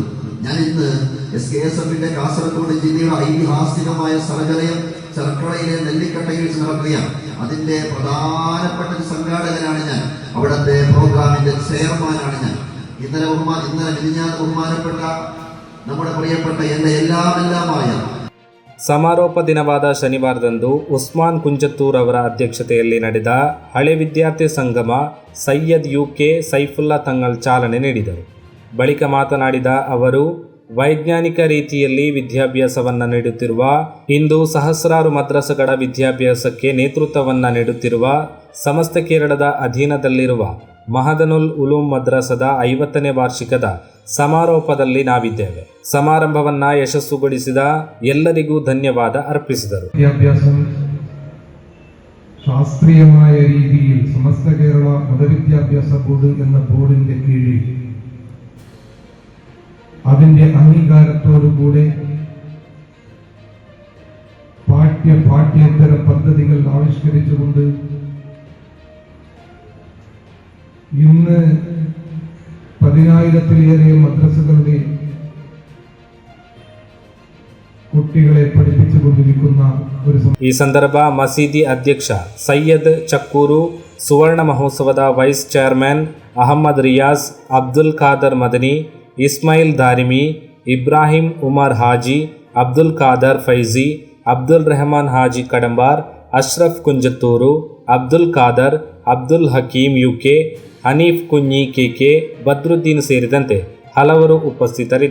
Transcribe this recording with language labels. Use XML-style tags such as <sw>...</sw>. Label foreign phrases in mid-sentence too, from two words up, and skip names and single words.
<ml>ഞാൻ ഇന്ന് SKSFന്റെ കാസർഗോഡ് ജില്ലയുടെ ഐതിഹാസികമായ സ്ഥലകലയം ചെർക്കളയിലെ നെല്ലിക്കട്ടയിൽ വെച്ച് നടക്കുകയാണ്. അതിന്റെ പ്രധാനപ്പെട്ട ഒരു സംഘാടകനാണ് ഞാൻ. അവിടുത്തെ പ്രോഗ്രാമിന്റെ ചെയർമാനാണ് ഞാൻ. ഇന്നലെ ബഹുമാനപ്പെട്ട നമ്മുടെ പ്രിയപ്പെട്ട എൻ്റെ എല്ലാമായ</ml> <kn>ಸಮಾರೋಪ ದಿನವಾದ ಶನಿವಾರದಂದು ಉಸ್ಮಾನ್ ಕುಂಜತ್ತೂರ್ ಅವರ ಅಧ್ಯಕ್ಷತೆಯಲ್ಲಿ ನಡೆದ ಹಳೆ ವಿದ್ಯಾರ್ಥಿ ಸಂಗಮ ಸೈಯದ್ UK ಸೈಫುಲ್ಲಾ ತಂಗಳ್ ಚಾಲನೆ ನೀಡಿದರು. ಬಳಿಕ ಮಾತನಾಡಿದ ಅವರು, ವೈಜ್ಞಾನಿಕ ರೀತಿಯಲ್ಲಿ ವಿದ್ಯಾಭ್ಯಾಸವನ್ನು ನೀಡುತ್ತಿರುವ, ಇಂದು ಸಹಸ್ರಾರು ಮದ್ರಸಗಳ ವಿದ್ಯಾಭ್ಯಾಸಕ್ಕೆ ನೇತೃತ್ವವನ್ನು ನೀಡುತ್ತಿರುವ ಸಮಸ್ತ ಕೇರಳದ ಅಧೀನದಲ್ಲಿರುವ ಮಹದನುಲ್ ಉಲೂಮ್ ಮದ್ರಸದ 50ನೇ ವಾರ್ಷಿಕದ ಸಮಾರೋಪದಲ್ಲಿ ನಾವಿದ್ದೇವೆ. ಸಮಾರಂಭವನ್ನ ಯಶಸ್ಸುಗೊಳಿಸಿದ ಎಲ್ಲರಿಗೂ ಧನ್ಯವಾದ ಅರ್ಪಿಸಿದರು.</kn> <ml>വിദ്യാഭ്യാസം ശാസ്ത്രീയമായ രീതിയിൽ സമസ്ത കേരള മതവിദ്യാഭ്യാസ ബോർഡ് എന്ന ബോർഡിന്റെ കീഴിൽ അതിന്റെ അംഗീകാരത്തോടുകൂടെ പാഠ്യേതര പദ്ധതികൾ ആവിഷ്കരിച്ചുകൊണ്ട് ഇന്ന് 10,000-ലേറെ മദ്രസകളുടെ കുട്ടികളെ പഠിപ്പിച്ചുകൊണ്ടിരിക്കുന്ന ഒരു</ml> <kn>ಈ ಸಂದರ್ಭ ಮಸೀದಿ ಅಧ್ಯಕ್ಷ ಸೈಯದ್ ಚಕ್ಕೂರು, ಸುವರ್ಣ ಮಹೋತ್ಸವದ ವೈಸ್ ಚೇರ್ಮನ್ ಅಹಮ್ಮದ್ ರಿಯಾಜ್, ಅಬ್ದುಲ್ ಖಾದರ್ ಮದನಿ, ಇಸ್ಮಾಯಿಲ್ ದಾರಿಮಿ, ಇಬ್ರಾಹಿಂ ಉಮರ್ ಹಾಜಿ, ಅಬ್ದುಲ್ ಖಾದರ್ ಫೈಜಿ, ಅಬ್ದುಲ್ ರೆಹಮಾನ್ ಹಾಜಿ ಕಡಂಬಾರ್, ಅಶ್ರಫ್ ಕುಂಜತ್ತೂರು, ಅಬ್ದುಲ್ ಖಾದರ್, ಅಬ್ದುಲ್ ಹಕೀಂ ಯುಕೆ, ಹನೀಫ್ ಕುഞ്ഞಿ ಕೆಕೆ, ಬದ್ರುದ್ದೀನ್ ಸೇರಿದಂತೆ ಹಲವರು ಉಪಸ್ಥಿತರಿದ್ದರು.</kn>